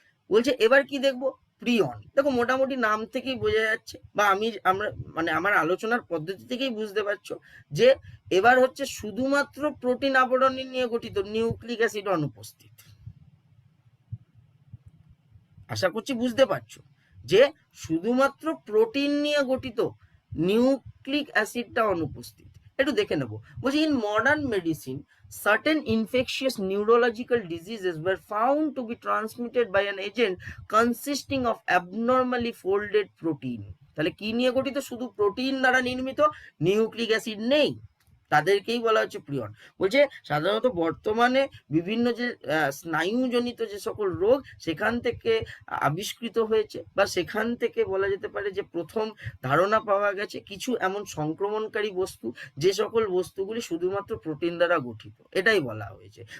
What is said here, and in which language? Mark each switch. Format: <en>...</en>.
<bn>বলছে এবার কি দেখবো, প্রিয়ন। দেখো মোটামুটি নাম থেকেই বোঝা যাচ্ছে বা আমরা মানে আমার আলোচনার পদ্ধতি থেকেই বুঝতে পারছো যে এবার হচ্ছে শুধুমাত্র প্রোটিন আবরণী নিয়ে গঠিত, নিউক্লিক অ্যাসিড অনুপস্থিত। আশা করছি বুঝতে পারছো যে শুধুমাত্র প্রোটিন নিয়ে গঠিত, নিউক্লিক অ্যাসিডটা অনুপস্থিত। একটু দেখে নেবো, বলছি</bn> <en>In modern medicine certain infectious neurological diseases were found to be transmitted by an agent consisting of abnormally folded protein।</en> <bn>তাহলে কি নিয়ে গঠিত? শুধু প্রোটিন দ্বারা নির্মিত, নিউক্লিক অ্যাসিড নেই, তাদেরকেই বলা হচ্ছে প্রিয়ন। বলছে সাধারণত বর্তমানে বিভিন্ন যে স্নায়ুজনিত যে সকল রোগ সেখান থেকে আবিষ্কৃত হয়েছে বা সেখান থেকে বলা যেতে পারে যে প্রথম ধারণা পাওয়া গেছে কিছু এমন সংক্রমণকারী বস্তু যে সকল বস্তুগুলি শুধুমাত্র প্রোটিন দ্বারা গঠিত, এটাই বলা হয়েছে।</bn>